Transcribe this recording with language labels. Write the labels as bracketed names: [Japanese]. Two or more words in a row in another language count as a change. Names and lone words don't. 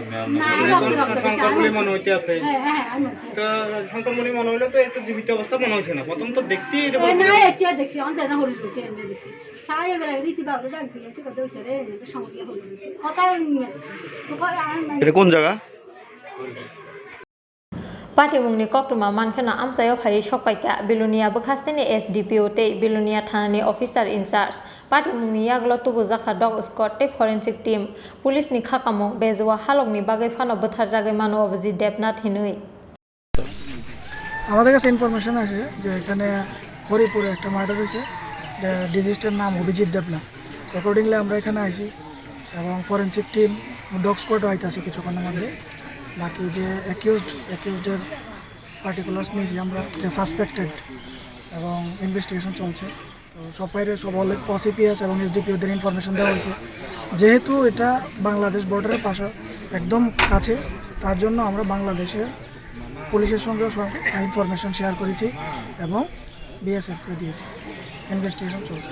[Bangla] শঙ্করমণি মনে হইতে আছে হ্যাঁ তো শঙ্করমণি মনে হইলো তো এত জীবিত অবস্থা মনে হয়েছে না প্রথম তো দেখতেই না এটা দেখছি অন্তর না হরিশ বসে এনে দেখছি সাই এবারে রীতি বাবু ডাক দিয়েছে কত হইছে রে এটা সঙ্গে হরিশ বসে কথা নিয়ে তো এটা কোন জায়গা [Kok Borok] Patimungni koktuma mankhana amsayo phai sokpaika Bilunia Bukhastini SDPO te Bilunia Thanani [English] officer in charge [Kok Borok] Patimungni yaglo tubu jakha [English] dog squad [Kok Borok] te [English] forensic team [Kok Borok] police ni khakamung bezwa halokni bagai phano buthar jagai mano obji Debnath hinui [Bangla] আমাদের কাছে ইনফরমেশন আছে যে এখানে হরিপুরে একটা মার্ডার হয়েছে ডিজিজটার নাম অভিজিৎ দেবনাথ অ্যাকর্ডিংলি আমরা এখানে আইছি এবং [English] forensic team dog squad [Bangla] আইতেছি কিছুক্ষণের মধ্যে বাকি যে [English] accused's particulars [Bangla] নিয়েছি আমরা যে সাসপেক্টেড এবং ইনভেস্টিগেশন চলছে তো সব পসিপিএস এবং এসডিপিওদের ইনফরমেশন দেওয়া হয়েছে যেহেতু এটা বাংলাদেশ বর্ডারের পাশে একদম কাছে তার জন্য আমরা বাংলাদেশের পুলিশের সঙ্গেও [English] information share [Bangla] করেছি এবং বিএসএফকে দিয়েছি ইনভেস্টিগেশন চলছে